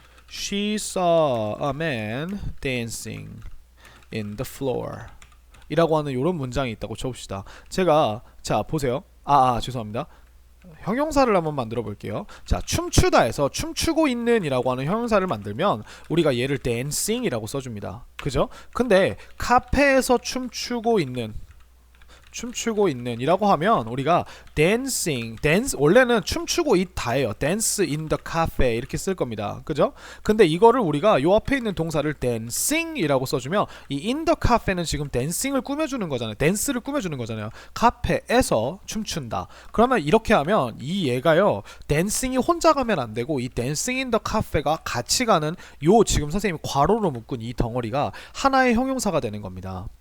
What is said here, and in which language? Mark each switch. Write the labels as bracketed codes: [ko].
[en] She saw a man dancing in the floor [ko] 이라고 하는 이런 문장이 있다고 쳐봅시다. 제가 자 보세요. 죄송합니다. 형용사를 한번 만들어 볼게요. 자, 춤추다에서 춤추고 있는 이라고 하는 형용사를 만들면 우리가 얘를 dancing 이라고 써줍니다. 그죠? 근데 카페에서 춤추고 있는 이라고 하면 우리가 dancing, dance 원래는 춤추고 있다예요. [en] dance in the cafe [ko] 이렇게 쓸 겁니다. 그죠? 근데 이거를 우리가 요 앞에 있는 동사를 dancing 이라고 써주면 이 [en] in the cafe [ko] 는 지금 dancing을 꾸며주는 거잖아요. dance를 꾸며주는 거잖아요. 카페에서 춤춘다. 그러면 이렇게 하면 이 얘가요 dancing이 혼자 가면 안 되고 이 [en] dancing in the cafe [ko] 가 같이 가는 요 지금 선생님이 괄호로 묶은 이 덩어리가 하나의 형용사가 되는 겁니다.